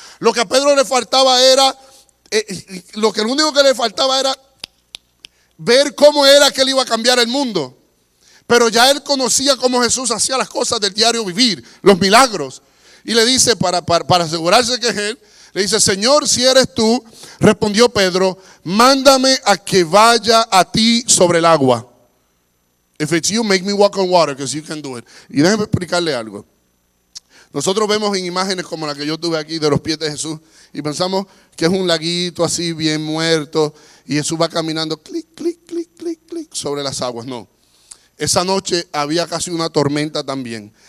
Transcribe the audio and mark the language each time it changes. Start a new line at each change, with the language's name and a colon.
Spanish: Lo que a Pedro le faltaba era, lo único que le faltaba era ver cómo era que él iba a cambiar el mundo. Pero ya él conocía cómo Jesús hacía las cosas del diario vivir, los milagros. Y le dice, para asegurarse que es él, le dice: Señor, si eres tú, respondió Pedro, mándame a que vaya a ti sobre el agua.
English: If it's you, make me walk on water, because you can do it.
Spanish: Y déjeme explicarle algo. Nosotros vemos en imágenes como la que yo tuve aquí de los pies de Jesús y pensamos que es un laguito así bien muerto y Jesús va caminando clic, clic, clic, clic, clic sobre las aguas. No, esa noche había casi una tormenta también.